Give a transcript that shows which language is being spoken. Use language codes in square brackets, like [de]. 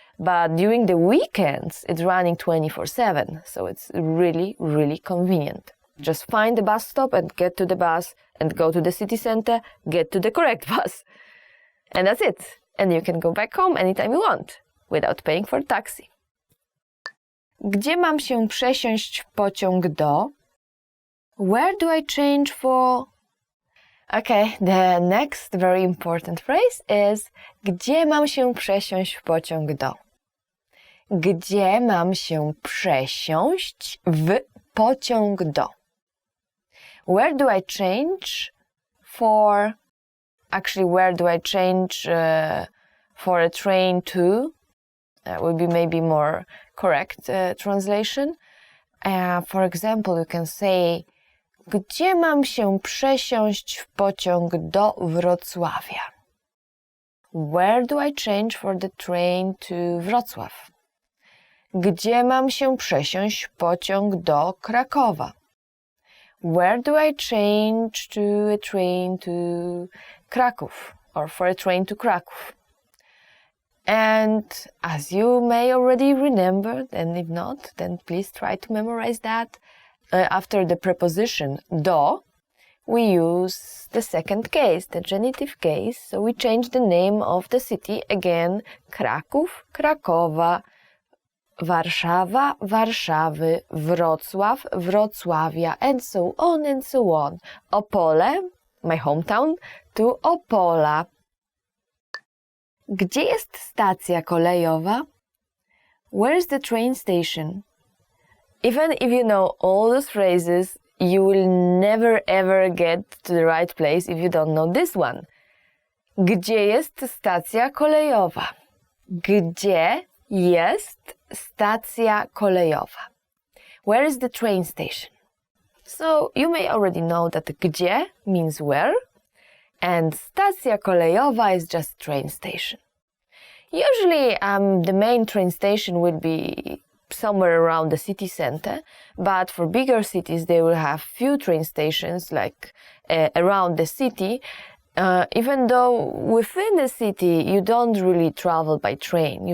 [en] But during the weekends, it's running 24/7. So it's really, really convenient. Just find the bus stop and get to the bus, and go to the city center, get to the correct bus. And that's it. And you can go back home anytime you want, without paying for taxi. [pl] Gdzie mam się przesiąść w pociąg do? [en] Where do I change for? Okay, the next very important phrase is [pl] gdzie mam się przesiąść w pociąg do? Gdzie mam się przesiąść w pociąg do? [en] Where do I change for? Actually, where do I change for a train to? That would be maybe more correct translation. For example, you can say [pl] gdzie mam się przesiąść w pociąg do Wrocławia? [en] Where do I change for the train to Wrocław? [pl] Gdzie mam się przesiąść w pociąg do Krakowa? [en] Where do I change to a train to Kraków, or for a train to Kraków? And as you may already remember, and if not, then please try to memorize that. After the preposition do, we use the second case, the genitive case. So we change the name of the city again, Kraków, Krakowa, Warszawa, Warszawy, Wrocław, Wrocławia, and so on and so on. Opole, my hometown, to Opola. [pl] Gdzie jest stacja kolejowa? [en] Where's the train station? Even if you know all those phrases, you will never ever get to the right place if you don't know this one. [pl] Gdzie jest stacja kolejowa? Gdzie jest stacja kolejowa? [en] Where is the train station? So you may already know that gdzie means where, and stacja kolejowa is just train station. Usually the main train station will be somewhere around the city center, but for bigger cities they will have few train stations like around the city, even though within the city you don't really travel by train.